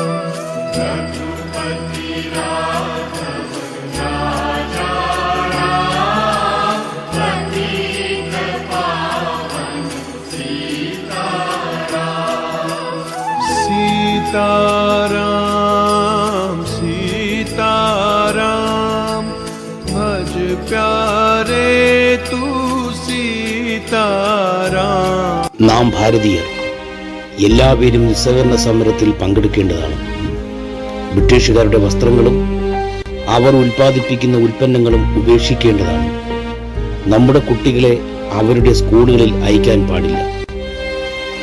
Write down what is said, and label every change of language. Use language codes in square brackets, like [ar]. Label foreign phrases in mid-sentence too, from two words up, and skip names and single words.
[hi] रघुपति राघव राजा राम, पतित पावन सीताराम। सीताराम सीताराम, भज प्यारे तू सीताराम. [ml] നാം ഭാരതീയർ എല്ലാവരും നിസ്സഹകരണ സമരത്തിൽ പങ്കെടുക്കേണ്ടതാണ്. ബ്രിട്ടീഷുകാരുടെ വസ്ത്രങ്ങളും അവർ ഉൽപ്പാദിപ്പിക്കുന്ന ഉൽപ്പന്നങ്ങളും ഉപേക്ഷിക്കേണ്ടതാണ്. നമ്മുടെ കുട്ടികളെ അവരുടെ സ്കൂളുകളിൽ അയക്കാൻ പാടില്ല.